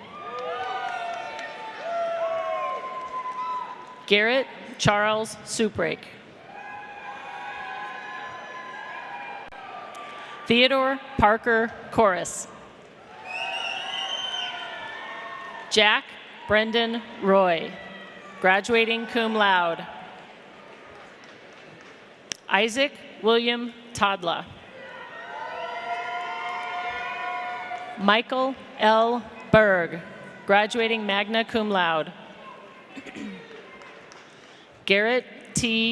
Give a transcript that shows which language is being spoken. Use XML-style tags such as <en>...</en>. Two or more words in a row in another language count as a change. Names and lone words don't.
<en>Garrett Charles Suprake. Theodore Parker Corris. Jack Brendan Roy, graduating</en> <la>cum laude.</la> <en>Isaac William Todla. Michael L. Berg, graduating</en> <la>magna cum laude.</la> <en>Garrett T.</en>